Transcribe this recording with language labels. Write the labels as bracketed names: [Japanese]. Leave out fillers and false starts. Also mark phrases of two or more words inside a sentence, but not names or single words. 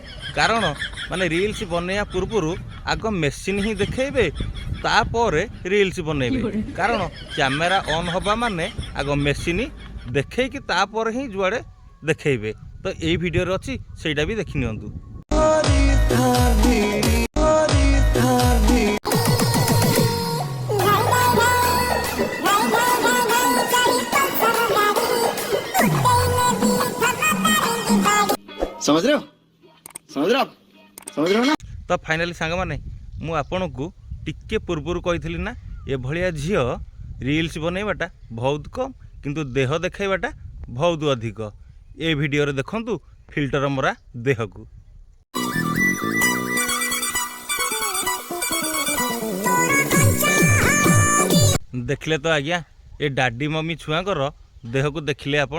[Odia] କାରଣ ମାନେ ରିଲ୍ସ ବନେଇବା ପୂର୍ବରୁ ଆଗ ମେସିନ୍ ହିଁ ଦେଖେଇବେ, ତାପରେ ରିଲ୍ସ ବନେଇବେ। କାରଣ [English] camera on [Odia] ହେବା ମାନେ ଆଗ ମେସିନ୍ ଦେଖେଇକି ତାପରେ ହିଁ ଯୁଆଡ଼େ ଦେଖେଇବେ। ତ ଏଇ ଭିଡ଼ିଓରେ ଅଛି, ସେଇଟା ବି ଦେଖି ନିଅନ୍ତୁ। [Hindi] समझ रहे हो समझ रहे हो आप समझ रहे हो ना। [Odia] ତ ଫାଇନାଲି ସାଙ୍ଗମାନେ, ମୁଁ ଆପଣଙ୍କୁ ଟିକେ ପୂର୍ବରୁ କହିଥିଲି ନା, ଏଭଳିଆ ଝିଅ ରିଲ୍ସ ବନେଇବାଟା ବହୁତ କମ୍, କିନ୍ତୁ ଦେହ ଦେଖାଇବାଟା ବହୁତ ଅଧିକ। ଏ ଭିଡ଼ିଓରେ ଦେଖନ୍ତୁ ଫିଲ୍ଟର ମରା ଦେହକୁ। ଦେଖିଲେ ତ ଆଜ୍ଞା, ଏ [English] daddy mummy [Odia] ଛୁଆଙ୍କର ଦେହକୁ ଦେଖିଲେ ଆପଣ।